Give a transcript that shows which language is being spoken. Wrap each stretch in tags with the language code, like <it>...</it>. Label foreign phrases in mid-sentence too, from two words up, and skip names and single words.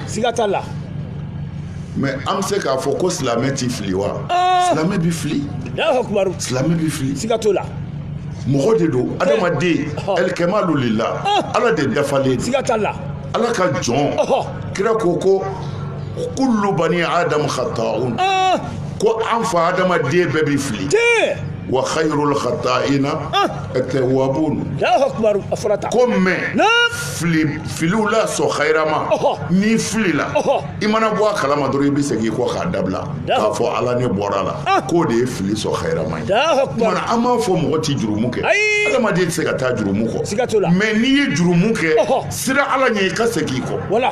<bm>siga t'a la mɛ an bɛ se k'a fɔ ko silamɛ t'i fili wa silamɛ bɛ fili</bm> <ar>الله أكبر</ar> <bm>silamɛ bɛ fili siga t'o la mɔgɔ de don adamaden ɛlikɛmalu lila ala de dafalen don siga t'a la ala ka jɔn kira ko</bm> <ar>كل بني آدم خطاء</ar> <bm>ko an fa adamaden bɛɛ bɛ fili</bm> <ar>وخير الخطائين التوابون الله أكبر</ar> <bm>a fɔra tan ko mɛ filiw la sɔn khayrama n'i filila i mana bɔ a kalama dɔrɔn i bɛ segin i kɔ k'a dabila k'a fɔ ala ne bɔra la k'o de ye fili sɔn khayrama ye kumana an b'a fɔ mɔgɔ tɛ jurumu kɛ adamaden tɛ se ka taa jurumu kɔ mɛ n'i ye jurumu kɛ sira ala ɲɛ i ka segin i kɔ</bm>